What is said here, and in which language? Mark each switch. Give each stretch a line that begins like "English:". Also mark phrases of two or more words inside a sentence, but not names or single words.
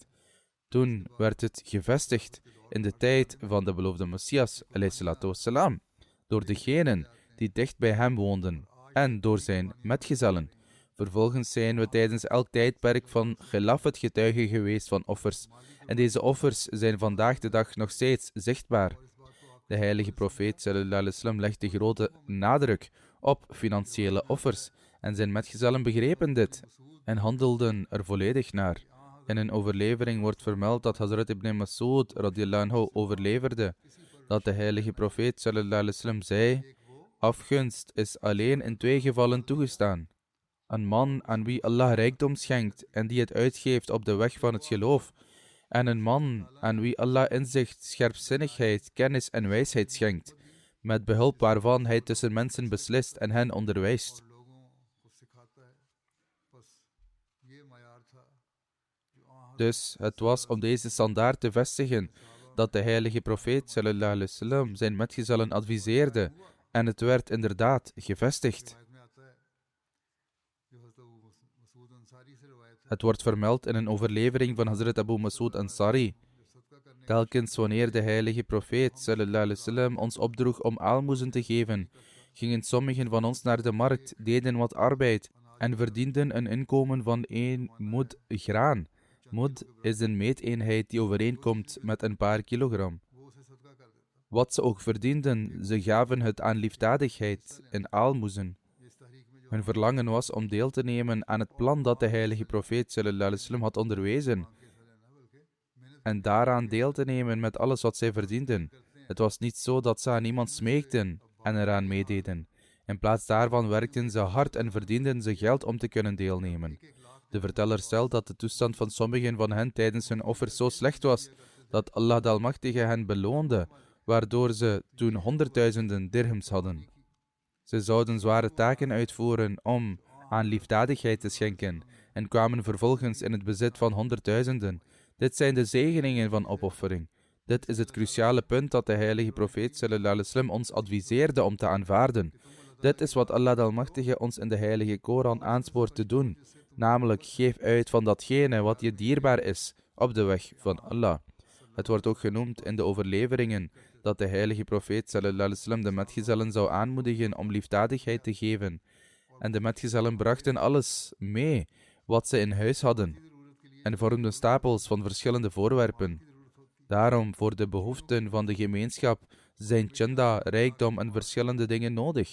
Dutch: Toen werd het gevestigd in de tijd van de beloofde Messias al-Islam door degenen die dicht bij hem woonden en door zijn metgezellen. Vervolgens zijn we tijdens elk tijdperk van Khilafat getuigen geweest van offers. En deze offers zijn vandaag de dag nog steeds zichtbaar. De heilige profeet
Arabic: صلى الله عليه وسلم
Dutch: legde grote nadruk op financiële offers. En zijn metgezellen begrepen dit en handelden er volledig naar. In een overlevering wordt vermeld dat Hazrat ibn Mas'ud
Arabic: رضي الله عنه
Dutch: overleverde dat de heilige profeet
Arabic: صلى الله عليه وسلم
Dutch: zei: afgunst is alleen in 2 gevallen toegestaan. Een man aan wie Allah rijkdom schenkt en die het uitgeeft op de weg van het geloof. En een man aan wie Allah inzicht, scherpzinnigheid, kennis en wijsheid schenkt, met behulp waarvan hij tussen mensen beslist en hen onderwijst. Dus het was om deze standaard te vestigen dat de heilige profeet
Arabic: صلى الله عليه وسلم
Dutch: zijn metgezellen adviseerde en het werd inderdaad gevestigd. Het wordt vermeld in een overlevering van Hazrat Abu Mas'ud Ansari. Telkens wanneer de heilige profeet
Arabic: صلى الله عليه وسلم
Dutch: ons opdroeg om aalmoezen te geven, gingen sommigen van ons naar de markt, deden wat arbeid en verdienden een inkomen van 1 mud graan. Mud is een meeteenheid die overeenkomt met een paar kilogram. Wat ze ook verdienden, ze gaven het aan liefdadigheid in aalmoezen. Hun verlangen was om deel te nemen aan het plan dat de heilige profeet
Arabic: صلى الله عليه وسلم
Dutch: had onderwezen en daaraan deel te nemen met alles wat zij verdienden. Het was niet zo dat ze aan iemand smeekten en eraan meededen. In plaats daarvan werkten ze hard en verdienden ze geld om te kunnen deelnemen. De verteller stelt dat de toestand van sommigen van hen tijdens hun offers zo slecht was dat Allah de Almachtige hen beloonde, waardoor ze toen 100.000 dirhams hadden. Ze zouden zware taken uitvoeren om aan liefdadigheid te schenken en kwamen vervolgens in het bezit van 100.000. Dit zijn de zegeningen van opoffering. Dit is het cruciale punt dat de heilige profeet
Arabic: صلى الله عليه وسلم
Dutch: ons adviseerde om te aanvaarden. Dit is wat Allah de Almachtige ons in de heilige Koran aanspoort te doen. Namelijk, geef uit van datgene wat je dierbaar is op de weg van Allah. Het wordt ook genoemd in de overleveringen dat de heilige profeet
Arabic: صلى الله عليه وسلم
Dutch: de metgezellen zou aanmoedigen om liefdadigheid te geven. En de metgezellen brachten alles mee wat ze in huis hadden en vormden stapels van verschillende voorwerpen. Daarom, voor de behoeften van de gemeenschap, zijn chanda, rijkdom en verschillende dingen nodig.